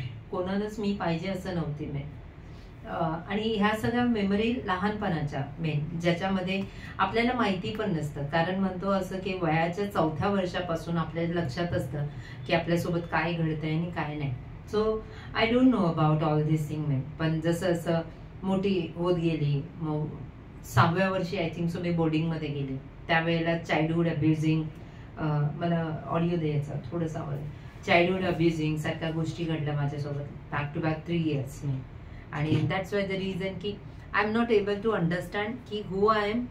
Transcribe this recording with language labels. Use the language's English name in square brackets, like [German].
[Marathi] कोणालाच मी पाहिजे असं नव्हते मी. आणि ह्या सगळ्या मेमरी लहानपणाच्या मेन, ज्याच्यामध्ये आपल्याला माहिती पण नसतं. कारण म्हणतो असं की वयाच्या 4थ्या वर्षापासून आपल्याला लक्षात असतं की आपल्यासोबत काय घडतंय आणि काय नाही. [English] So I don't know about all this thing man. [Marathi] पण जसं असं मोठी होत गेली, मग 6व्या वर्षी [English] I think so [Marathi] मी बोर्डिंगमध्ये गेले. त्यावेळेला चाइल्डहुड अब्युजिंग, मला ऑडिओ द्यायचा थोडंसं आवडेल. चाइल्डहुड अब्युजिंग सारख्या गोष्टी घडल्या माझ्यासोबत बॅक टू बॅक 3 years मी. [English] आणि that's why the reason की I am not able to understand की who I am.